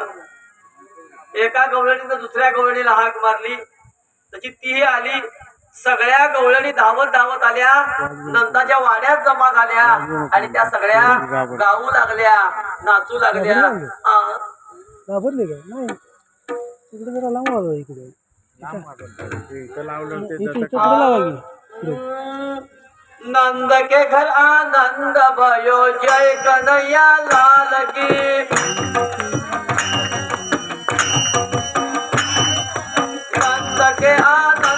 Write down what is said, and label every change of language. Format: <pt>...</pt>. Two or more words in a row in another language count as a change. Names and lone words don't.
<mr>एका गवळणीनं दुसऱ्या गवळणीला हाक मारली तशी तीही आली. सगळ्या गवळणी धावत धावत आल्या नंदाच्या वाड्यात जमा झाल्या आणि त्या सगळ्या गाऊ लागल्या नाचू लागल्या. घाबरले का नाही तिकडे जरा लांब आलो इकडे</mr> <hi>नंद के घर आनंद भयो जय कन्हैया लाल की नंद के</hi>